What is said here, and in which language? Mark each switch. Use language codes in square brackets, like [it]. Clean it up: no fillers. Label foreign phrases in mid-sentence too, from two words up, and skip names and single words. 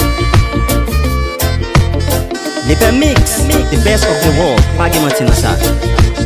[en] Lepè mix, the best of the world. [ht] Pa gen manti nan sa.